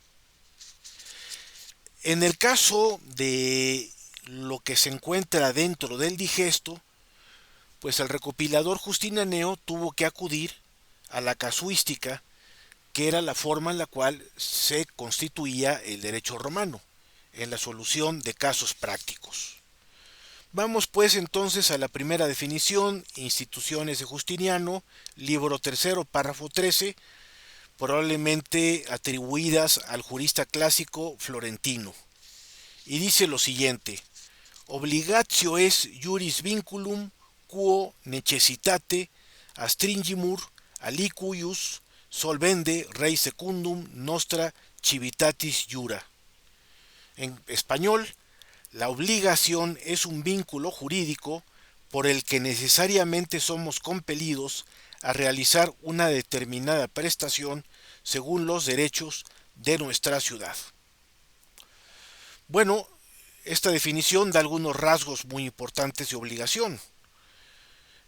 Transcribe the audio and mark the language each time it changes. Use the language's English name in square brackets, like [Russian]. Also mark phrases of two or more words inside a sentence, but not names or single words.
[Spanish] En el caso de lo que se encuentra dentro del Digesto, pues el recopilador justinaneo tuvo que acudir a la casuística, que era la forma en la cual se constituía el derecho romano, en la solución de casos prácticos. Vamos pues entonces a la primera definición, instituciones de Justiniano, libro tercero, párrafo 13, probablemente atribuidas al jurista clásico Florentino. Y dice lo siguiente: [Latin] obligatio es juris vinculum quo necessitate astringimur alicuius solvende rei secundum nostra civitatis jura. [Spanish] En español, la obligación es un vínculo jurídico por el que necesariamente somos compelidos a realizar una determinada prestación según los derechos de nuestra ciudad. Bueno, esta definición da algunos rasgos muy importantes de obligación.